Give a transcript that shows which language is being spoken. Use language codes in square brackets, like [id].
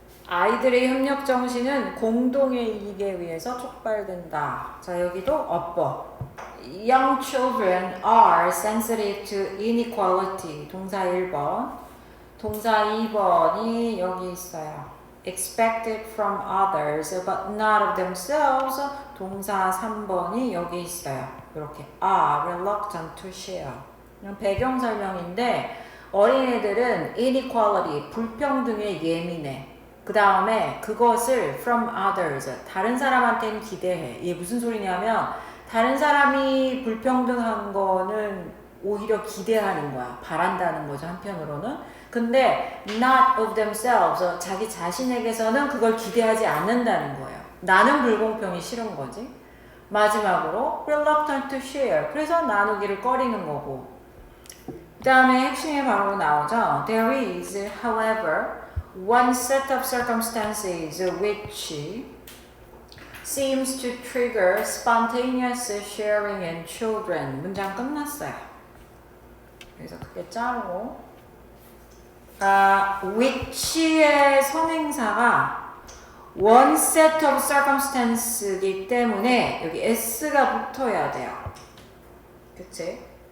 [ko] 아이들의 협력 정신은 공동의 이익에 위해서 촉발된다. 자, 여기도 어법. [en] Young children are sensitive to inequality. [ko] 동사 1번. 동사 2번이 여기 있어요. [en] Expected from others but not of themselves. [ko] 동사 3번이 여기 있어요. 이렇게 [en] are reluctant to share. [ko] 그냥 배경 설명인데 어린애들은 inequality, 불평등에 예민해. 그 다음에 그것을 [en] from others, [ko] 다른 사람한테는 기대해. 이게 무슨 소리냐면 다른 사람이 불평등한 거는 오히려 기대하는 거야. 바란다는 거죠, 한편으로는. 근데 [en] not of themselves, [ko] 자기 자신에게서는 그걸 기대하지 않는다는 거예요. 나는 불공평이 싫은 거지. 마지막으로 [en] reluctant to share, [ko] 그래서 나누기를 꺼리는 거고. 그 다음에 핵심이 바로 나오죠. [en] There is, however, one set of circumstances which seems to trigger spontaneous sharing in children. [ko] 문장 끝났어요. 그래서 그게 자르고 which의 선행사가 one set of circumstance이기 때문에 여기 s가 붙어야 돼요. 그치?